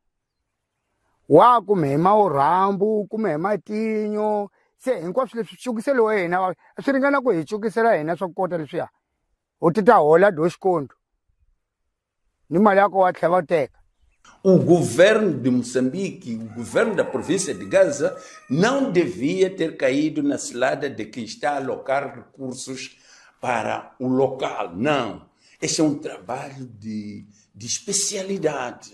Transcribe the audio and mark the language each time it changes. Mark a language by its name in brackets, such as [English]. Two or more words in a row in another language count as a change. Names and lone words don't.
[Tsonga] wa kume hi mawurhambu u kume hi matinyo se hinkwaswo leswi cukiselo wa hina swi ringana ku hi cukisela hina swa kota leswiya u ti ta hola doxikonto ni mali yako wa tlhela va teka. [Portuguese] O governo de Moçambique, o governo da província de Gaza, não devia ter caído na cilada de que está a alocar recursos para o local. Não. Este é um trabalho de especialidade.